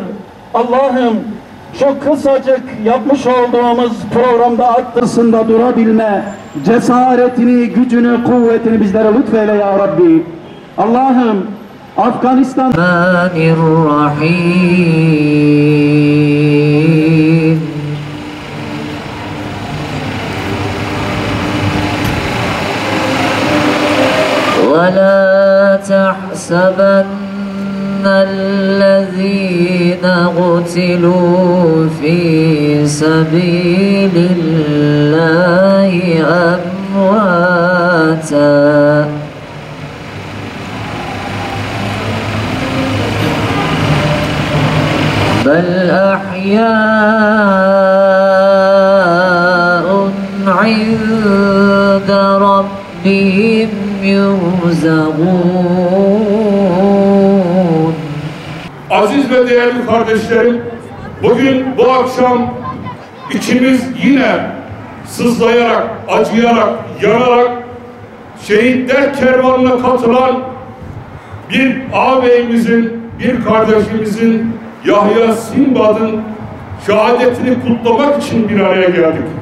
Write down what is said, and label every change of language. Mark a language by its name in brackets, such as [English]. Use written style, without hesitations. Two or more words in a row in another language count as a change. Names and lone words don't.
[Turkish] Allah'ım şu kısacık yapmış olduğumuz programda arkasında durabilme cesaretini, gücünü, kuvvetini bizlere lütfeyle ya Rabbi. Allah'ım Afganistan [Arabic] رحيم ولا تحسبن الذين قتلوا في سبيل الله أمواتا بل أحياء عند ربهم يرزقون. [Turkish] Aziz ve değerli kardeşlerim, bugün bu akşam içimiz yine sızlayarak, acıyarak, yanarak şehitler kervanına katılan bir ağabeyimizin, bir kardeşimizin, Yahya Sinbad'ın şehadetini kutlamak için bir araya geldik.